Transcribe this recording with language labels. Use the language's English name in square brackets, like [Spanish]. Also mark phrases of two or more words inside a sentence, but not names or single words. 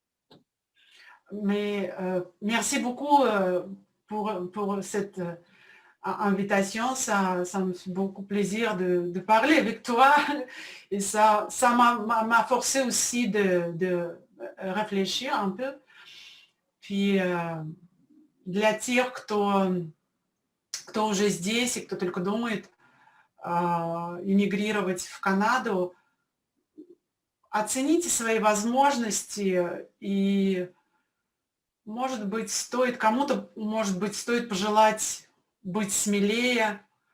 [French] Mais merci beaucoup pour cette invitation. Ça me fait beaucoup plaisir de parler avec toi. Et ça m'a forcé aussi de réfléchir un peu. [Russian] Puis для тех, кто уже здесь и кто только думает эмигрировать в Канаду, оцените свои возможности и, может быть, кому-то, может быть, стоит пожелать быть смелее.